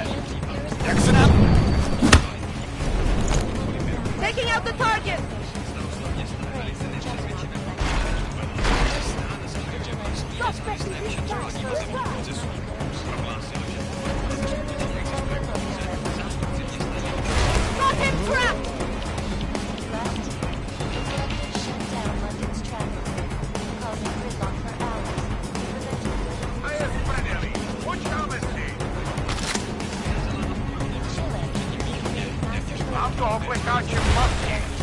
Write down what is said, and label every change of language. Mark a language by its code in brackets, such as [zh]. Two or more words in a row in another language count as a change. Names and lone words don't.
[cs] Jak se nám... [en] Taking out the target! Got him trapped! [cs] Mám toho plekáče v masě!